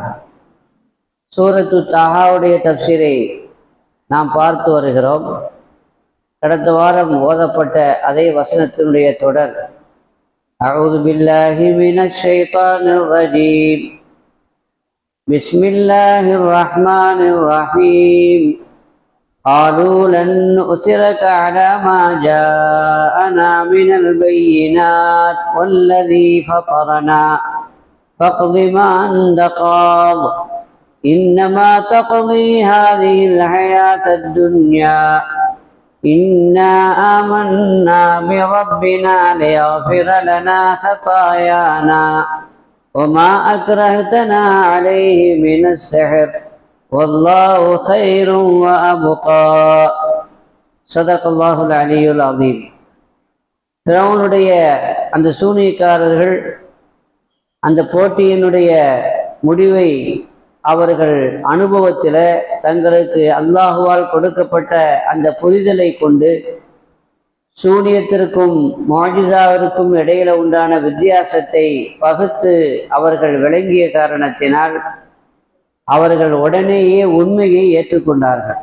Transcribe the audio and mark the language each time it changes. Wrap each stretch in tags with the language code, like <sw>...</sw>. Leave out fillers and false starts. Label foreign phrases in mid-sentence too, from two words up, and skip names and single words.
<ta>சூரத்து தாஹாவுடைய தப்சீரை நாம் பார்த்து வருகிறோம். கடந்த வாரம் ஓதப்பட்ட அதே வசனத்தினுடைய தொடர்.</ta> <ar>أعوذ بالله من الشيطان الرجيم. بسم الله الرحمن الرحيم. قالوا لن نؤثرك على ما جاءنا من البينات والذي فطرنا فاقض ما أنت قاض إنما تقضي هذه الحياة الدنيا إنا آمنا بربنا ليغفر لنا خطايانا وما أكرهتنا عليه من السحر والله خير وأبقى. صدق الله العلي العظيم.</ar> <ta>ஃபிரௌனுடைய அந்த சூனியக்காரர்கள் அந்த போட்டியினுடைய முடிவை அவர்கள் அனுபவத்தில் தங்களுக்கு அல்லாஹுவால் கொடுக்கப்பட்ட அந்த புரிதலை கொண்டு சூனியத்திற்கும் முஅஜிஸாவிற்கும் இடையில உண்டான வித்தியாசத்தை பகுத்து அவர்கள் விளங்கிய காரணத்தினால் அவர்கள் உடனேயே உண்மையை ஏற்றுக்கொண்டார்கள்.</ta>